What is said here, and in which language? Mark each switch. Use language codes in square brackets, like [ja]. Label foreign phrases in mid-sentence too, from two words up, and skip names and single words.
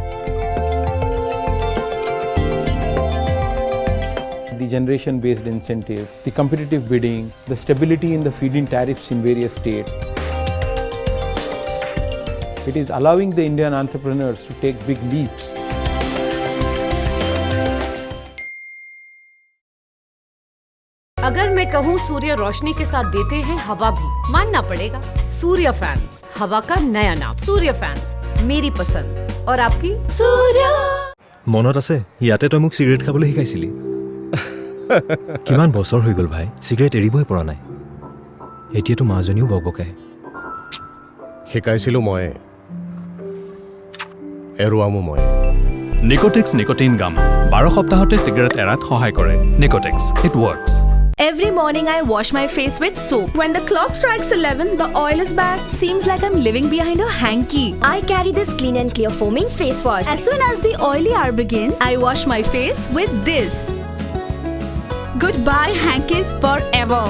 [en] The generation-based incentive, the competitive bidding, the stability in the feed-in tariffs in various states. It is allowing the Indian entrepreneurs to take big leaps. [hi] अगर मैं कहूँ सूर्य रोशनी के साथ देते हैं हवा भी, मानना पड़ेगा। सूर्य फैंस, हवा का नया नाम। सूर्य फैंस, मेरी पसंद। और आपकी? सूर्य। [as] মনত আছে ইয়াতে তই মোক চিগাৰেট খাবলৈ শিকাইছিলি। কিমান বছৰ হৈ গ'ল ভাই, চিগাৰেট এৰিবই পৰা নাই। এতিয়াতো মাজনীও বকবকায়। শিকাইছিলোঁ মই, এৰুৱামো মই। নিকোটেক্স নিকোটিন গাম 12 সপ্তাহতে চিগাৰেট এৰাত সহায় কৰে। নিকোটেক্স, [en] it works. Every morning I wash my face with soap. When the clock strikes 11, the oil is back. Seems like I'm living behind a hanky. I carry this clean and clear foaming face wash. As soon as the oily hour begins, I wash my face with this. Goodbye hankies forever.